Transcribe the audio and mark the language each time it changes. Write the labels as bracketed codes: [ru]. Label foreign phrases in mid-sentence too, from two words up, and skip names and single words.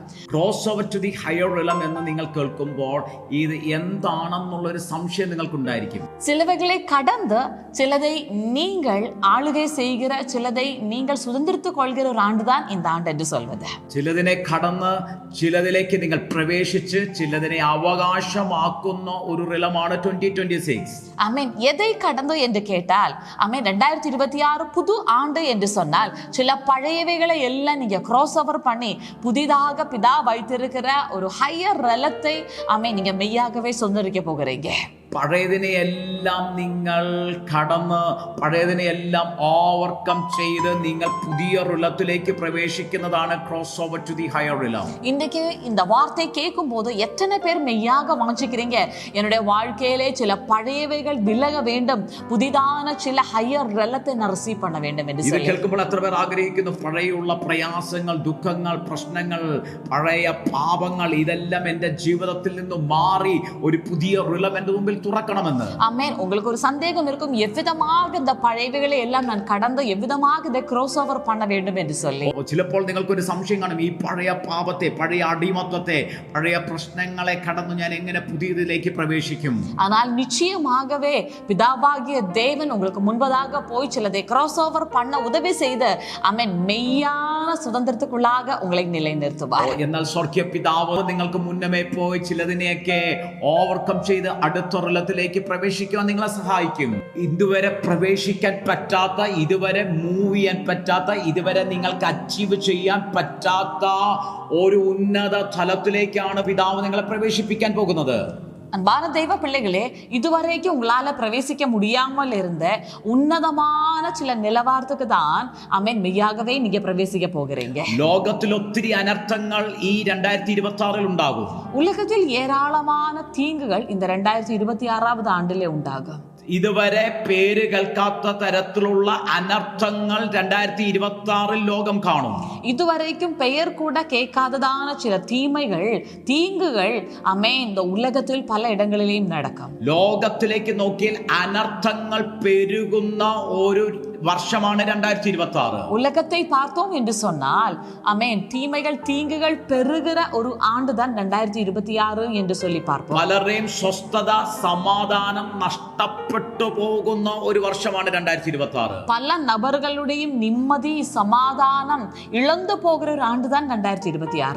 [en] cross over to the higher realm [ml] എന്ന് നിങ്ങൾ കേൾക്കുമ്പോൾ ഇത് എന്താണെന്നുള്ള ഒരു സംശയം നിങ്ങൾക്കുണ്ടായിരിക്കും. [ta] சிலவைகளை கடந்து சிலதை நீங்கள் ஆளுகை செய்கிற, சிலதை நீங்கள் சுதந்திரித்துக் கொள்கிற ஒரு ஆண்டுதான் இந்த ஆண்டு என்று சொல்வது. [ml] ചിലതിനെ കടന്ന് ചിലതിലേക്ക് നിങ്ങൾ പ്രവേശിച്ച് ചിലതിനെ അവകാശമാക്കുന്ന ഒരു റിലമാണ് 2026. [ta] ஆமென். எதை கடந்து என்று கேட்டால், ஆமென், 2026 புது ஆண்டு என்று சொன்னால் சில பழையவைகளை எல்லாம் நீங்க [en] cross over [ta] பண்ணி புதிதாக பிதா வைத்திருக்கிற ஒரு [en] higher realm [ta] ஆமென் நீங்க மெய்யாகவே சொந்தரிக்க போகிறீங்க. [ml] പഴയതിനെ എല്ലാം നിങ്ങൾ കടന്ന് പഴയതിനെ എല്ലാം ഓവർകം ചെയ്ത് നിങ്ങൾ പുതിയ റിലത്തിലേക്ക് പ്രവേശിക്കുന്നതാണ് [en] cross over to the higher realm. [ta] இன்றைக்கு இந்த வார்த்தை கேட்கும் போது எத்தனை பேர் மெய்யாக வாஞ்சிக்கிறீங்க, என்னுடைய வாழ்க்கையிலே சில பழையவைகள் விலக வேண்டும், புதிதான சில [en] higher realm [ta] நான் ரிசீவ் பண்ண வேண்டும் என்று [ml] ഇത് [ta] சொல்லி. [ml] കേൾക്കുമ്പോൾ എത്ര പേർ ആഗ്രഹിക്കുന്നു പഴയുള്ള പ്രയാസങ്ങൾ, ദുഃഖങ്ങൾ, പ്രശ്നങ്ങൾ, പഴയ പാപങ്ങൾ ഇതെല്ലാം എൻ്റെ ജീവിതത്തിൽ നിന്ന് മാറി ഒരു പുതിയ റിലം എൻ്റെ മുമ്പിൽ തുറക്കണമെന്ന്. [ta] ஆமென். உங்களுக்கு ஒரு சந்தேகம் இருக்கும், எவ்விதமாக இந்த பழையவைகளை எல்லாம் நான் கடந்து எவ்விதமாக இதை [en] cross over [ta] பண்ண வேண்டும் என்று சொல்லி. [ml] ചിലപ്പോൾ നിങ്ങൾക്കൊരു സംശയം കാണും, ഈ പഴയ പാപത്തെ, പഴയ അടിമത്വത്തെ, പഴയ പ്രശ്നങ്ങളെ കടന്നു ഞാൻ എങ്ങനെ പുതിയതിലേക്ക് പ്രവേശിക്കും? [ta] ஆனால் நிச்சயமாகவே பிதாவாகிய தேவன் உங்களுக்கு முன்பதாக போய் சிலதை [en] cross over [ta] பண்ண உதவி செய்து ஆமென் மெய்யான சுதந்திரத்துக்குள்ளாக உங்களை நிலைநிறுத்துவார். [ml] എന്നാൽ സ്വർഗ്ഗീയ പിതാവ് നിങ്ങൾക്ക് മുന്നമേ പോയി ചിലതിനെയൊക്കെ ഓവർകം ചെയ്ത് അടുത്ത റിലത്തിലേക്ക് പ്രവേശിക്കുവാൻ നിങ്ങളെ സഹായിക്കും. ഇതുവരെ പ്രവേശിക്കാൻ പറ്റാത്ത, ഇതുവരെ മൂവ് ചെയ്യാൻ പറ്റാത്ത, ഇതുവരെ നിങ്ങൾക്ക് അച്ചീവ് ചെയ്യാൻ പറ്റാത്ത ഒരു ഉന്നത തലത്തിലേക്കാണ് പിതാവ് നിങ്ങളെ പ്രവേശിപ്പിക്കാൻ പോകുന്നത്. [ta] அன்பான தெய்வ பிள்ளைகளே, இதுவரைக்கும் உங்களால பிரவேசிக்க முடியாமல் இருந்த உன்னதமான சில நிலவாரத்துக்கு தான் ஆமென் மெய்யாகவே நீங்க பிரவேசிக்க போகிறீங்க. [ml] ലോകത്തിൽ ഒത്തിരി അനർത്ഥങ്ങൾ ഈ 2026 ഉണ്ടാകും. [ta] உலகத்தில் ஏராளமான தீங்குகள் இந்த 2026 ஆண்டிலே உண்டாகும். [ml] ഇതുവരെ പേര് കേൾക്കാത്ത തരത്തിലുള്ള അനർത്ഥങ്ങൾ 2026 ലോകം കാണും. [ta] இதுவரைக்கும் பெயர் கூட கேட்காததான சில தீங்குகள் ஆமென் இந்த உலகத்தில் பல இடங்களிலேயும் நடக்கும். [ml] ലോകത്തിലേക്ക് നോക്കിയാൽ അനർത്ഥങ്ങൾ പെരുകുന്ന ഒരു വർഷമാണ് 2026. [ta] உலகத்தை பார்த்தோம் என்று சொன்னால் ஆமென் தீங்குகள் பெருகிற ஒரு ஆண்டுதான் 2026 என்று சொல்லி பார்ப்போம். [ml] പലരെയും സ്വസ്ഥത, സമാധാനം നഷ്ടപ്പെട്ടു പോകുന്ന ഒരു വർഷമാണ് 2026. [ta] பல நபர்களுடைய நிம்மதி, சமாதானம் இழந்து போகிற ஒரு ஆண்டுதான் 2026.